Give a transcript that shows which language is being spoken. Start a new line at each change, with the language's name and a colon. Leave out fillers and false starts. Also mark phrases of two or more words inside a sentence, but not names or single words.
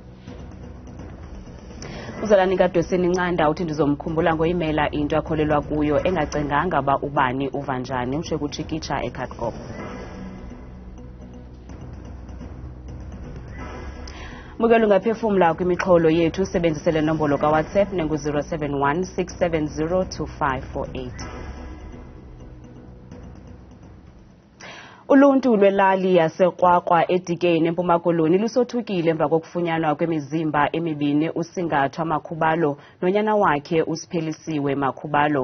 Xhosa: Uzalani kaDweseni Ncanda uthi ndizomkhumbula ngoyimela into akholelwa kuyo engacenganga ba ubani uva njani, usho kuTshikitsha eKhatgop. Mukelo ungaphefumula kwimixholo yethu, sebenzisele nombolo kaWhatsApp nengu-071 670 2548. Uluntu lwelali yaseQwaqwa eDikeni eMpuma Koloni lusothukile emva kokufunyanwa kwemizimba emibini usingathwa Makhubalo nonyana wakhe usiphelisiwe Makhubalo.